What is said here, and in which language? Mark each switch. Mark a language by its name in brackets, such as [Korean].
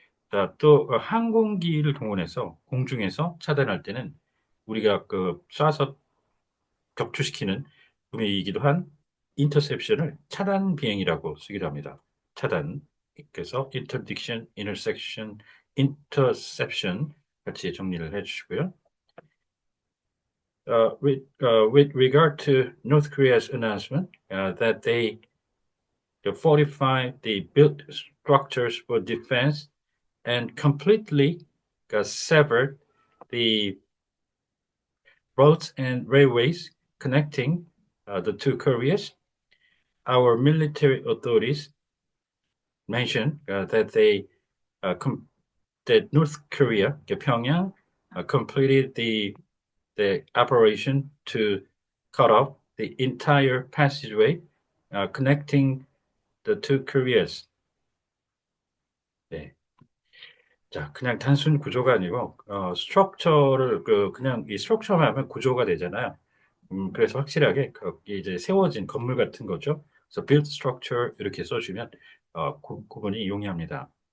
[Korean] 자, 또 항공기를 동원해서 공중에서 차단할 때는 우리가 그 쏴서 격추시키는 분이기도 한 인터셉션을 차단 비행이라고 쓰기도 합니다. 차단. 그래서 interdiction, intersection, interception 같이 정리를 해주시고요. [English] With regard to North Korea's announcement that they fortify the built structures for defense and completely severed the roads and railways connecting the two Koreas, our military authorities mentioned that North Korea, Pyongyang, completed the operation to cut off the entire passageway connecting the two Koreas. [Korean] 네. 자, 그냥 단순 구조가 아니고 스트럭처를 그냥 이 스트럭처만 하면 구조가 되잖아요. 그래서 확실하게 이제 세워진 건물 같은 거죠. 그래서 build structure 이렇게 써주면 구분이 용이합니다.